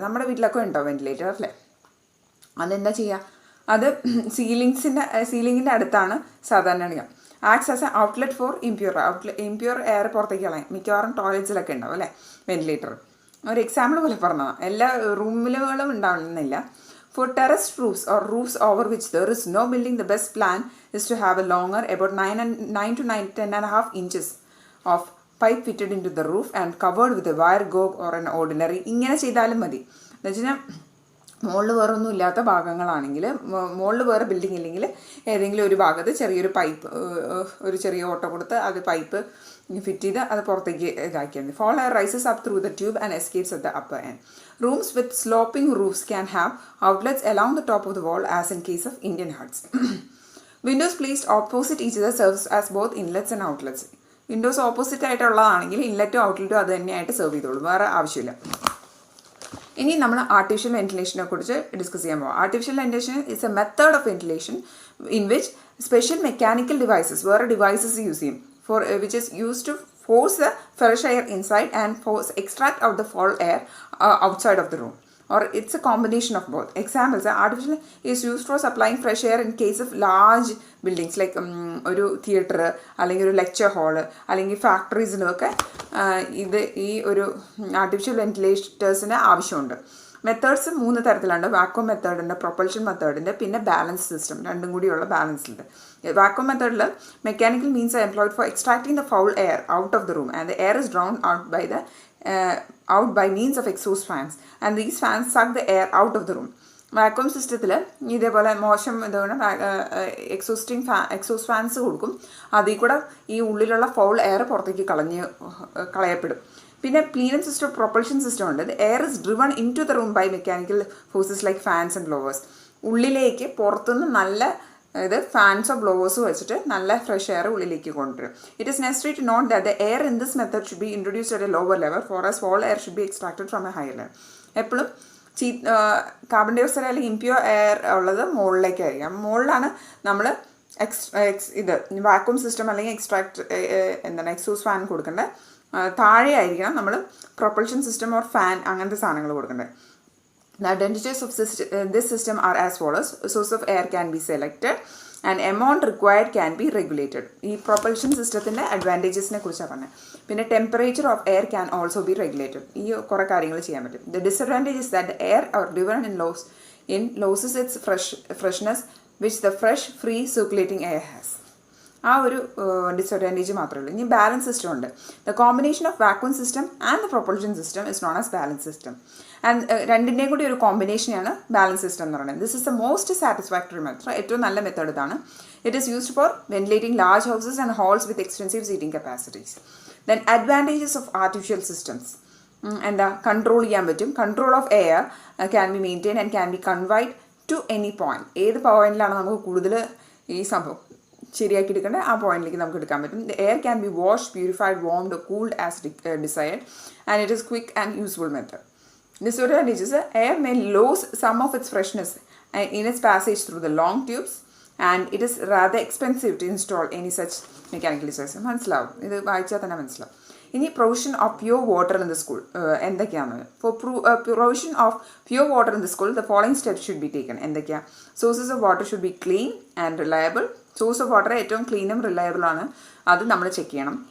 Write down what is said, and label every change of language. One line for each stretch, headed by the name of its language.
Malayalam: നമ്മുടെ വീട്ടിലൊക്കെ ഉണ്ടോ വെന്റിലേറ്റർ അല്ലേ? അതെന്താ ചെയ്യുക, അത് സീലിങ്ങിൻ്റെ അടുത്താണ് സാധാരണ ഇടുക.
English: acts as a outlet for impure air
Malayalam: പുറത്തേക്ക് കളയാം. മിക്കവാറും ടോയ്ലറ്റ്സിലൊക്കെ ഉണ്ടാവും അല്ലേ വെന്റിലേറ്റർ. ഒരു എക്സാമ്പിൾ പോലെ പറഞ്ഞതാണ്, എല്ലാ റൂമിലുകളും ഉണ്ടാവുന്നില്ല.
English: For terraced roofs or roofs over which there is no building, the best plan is to have a longer, about 9 to 10.5 inches of pipe fitted into the roof and covered with a wire gauge or an ordinary.
Malayalam: ഇങ്ങനെ ചെയ്താലും മതി. എന്ന് വെച്ച് കഴിഞ്ഞാൽ മുകളിൽ വേറെ ഒന്നും ഇല്ലാത്ത ഭാഗങ്ങളാണെങ്കിൽ, മുകളിൽ വേറെ ബിൽഡിംഗ് ഇല്ലെങ്കിൽ ഏതെങ്കിലും ഒരു ഭാഗത്ത് ചെറിയൊരു പൈപ്പ്, ഒരു ചെറിയ ഓട്ട കൊടുത്ത് അത് പൈപ്പ് ഫിറ്റ് ചെയ്ത് അത് പുറത്തേക്ക് ഇതാക്കിയാൽ മതി.
English: Fall air rises up through the tube and escapes at the upper end. Rooms with sloping roofs can have outlets along the top of the wall as in case of Indian huts. Windows placed opposite each other serves as both inlets and outlets.
Malayalam: Windows opposite ആയിട്ടുള്ളതാണെങ്കിൽ ഇൻലെറ്റും ഔട്ട്ലെറ്റും അത് തന്നെയായിട്ട് serve ചെയ്തോളൂ, വേറെ ആവശ്യമില്ല. ഇനി നമ്മൾ artificial വെന്റിലേഷനെ കുറിച്ച് discuss ചെയ്യാൻ പോകാം.
English: Artificial ventilation is a method of ventilation in which special mechanical devices, വേറെ devices use ചെയ്യും for which is use to force the fresh air inside and extract out the foul air outside of the room, or it's a combination of both. Examples are artificial is used for supplying fresh air in case of large buildings like
Malayalam: ഒരു theatre അല്ലെങ്കിൽ ഒരു lecture hall അല്ലെങ്കിൽ ഫാക്ടറീസിനൊക്കെ ഇത് ഈ ഒരു artificial വെന്റിലേറ്റേഴ്സിന് ആവശ്യമുണ്ട്. Methods 3 തരത്തിലുണ്ട്. Vacuum മെത്തേഡുണ്ട്, propulsion മെത്തേഡുണ്ട്, പിന്നെ ബാലൻസ് സിസ്റ്റം, രണ്ടും കൂടിയുള്ള ബാലൻസിലുണ്ട്.
English: Vacuum മെത്തേഡിൽ mechanical means are employed for extracting the foul air out of the room and the air is drawn out by the out by means of exhaust fans, and these fans suck the air out of the room.
Malayalam: Vacuum സിസ്റ്റത്തിൽ ഇതേപോലെ മോശം ഇതുകൊണ്ട് exhaust fans കൊടുക്കും. അതിൽ കൂടെ ഈ ഉള്ളിലുള്ള foul air പുറത്തേക്ക് കളയപ്പെടും. പിന്നെ പ്ലീനം സിസ്റ്റം, പ്രൊപ്പൽഷൻ സിസ്റ്റം ഉണ്ട്.
English: The air is driven in to the room by mechanical forces like fans and blowers.
Malayalam: ഉള്ളിലേക്ക് പുറത്തുനിന്ന് നല്ല ഫാൻസോ ബ്ലോവേഴ്സോ വെച്ചിട്ട് നല്ല ഫ്രഷ് എയർ ഉള്ളിലേക്ക് കൊണ്ടുവരും.
English: It is necessary to note that the air in this method should be introduced at a lower level for as foul air should be extracted from a higher level.
Malayalam: എപ്പോഴും carbon dye oxide അല്ലെങ്കിൽ impure air ഉള്ളത് മുകളിലേക്കായിരിക്കും. മുകളിലാണ് നമ്മൾ ഇത് vacuum system അല്ലെങ്കിൽ exhaust fan കൊടുക്കേണ്ടത്. താഴെ ആയിരിക്കണം നമ്മൾ പ്രൊപ്പൽഷൻ സിസ്റ്റം ഓർ ഫാൻ അങ്ങനത്തെ സാധനങ്ങൾ കൊടുക്കേണ്ടത്.
English: The advantages of this system are as follows. Source of air can be selected and amount required can be regulated.
Malayalam: ഈ പ്രൊപ്പൽഷൻ സിസ്റ്റത്തിൻ്റെ അഡ്വാൻറ്റേജസിനെ കുറിച്ചാണ് പറഞ്ഞത്. പിന്നെ
English: Temperature of air can also be regulated.
Malayalam: ഈ കുറേ കാര്യങ്ങൾ ചെയ്യാൻ പറ്റും.
English: The disadvantage is that air or driven loses its freshness which the fresh free circulating air has.
Malayalam: ആ ഒരു ഡിസഡ്വാൻറ്റേജ് മാത്രമേ ഉള്ളൂ. ഇനി ബാലൻസ് സിസ്റ്റം ഉണ്ട്.
English: The combination of vacuum system and the propulsion system is known as balance system.
Malayalam: And രണ്ടിൻ്റെയും കൂടി ഒരു കോമ്പിനേഷനാണ് ബാലൻസ് സിസ്റ്റം എന്ന് പറയുന്നത്.
English: This is the most satisfactory method.
Malayalam: ഏറ്റവും നല്ല മെത്തേഡ് ഇതാണ്.
English: It is used for ventilating large houses and halls with extensive seating capacities. Then advantages of artificial systems.
Malayalam: Control ചെയ്യാൻ പറ്റും.
English: Control of air can be maintain and can be conveyed to any point.
Malayalam: ഏത് പോയിന്റിലാണ് നമുക്ക് കൂടുതൽ ഈ സംഭവം ശരിയാക്കി എടുക്കേണ്ടത് ആ പോയിന്റിലേക്ക് നമുക്ക് എടുക്കാൻ പറ്റും.
English: The air can be washed, purified, warmed, cooled as desired, and it is quick and useful method. Disadvantages: air may lose some of its freshness in its passage through the long tubes, and it is rather expensive to install any such mechanical device.
Malayalam: മനസ്സിലാവും, ഇത് വായിച്ചാൽ തന്നെ മനസ്സിലാവും. ഇനി
English: provision of pure water in the school
Malayalam: എന്തൊക്കെയാണ്?
English: For provision of pure water in the school the following steps should be taken. എന്തൊക്കെയാണ്? Sources of water should be clean and reliable.
Malayalam: Source of water ഏറ്റവും ക്ലീനും reliable ആണ്, അത് നമ്മൾ check ചെയ്യണം.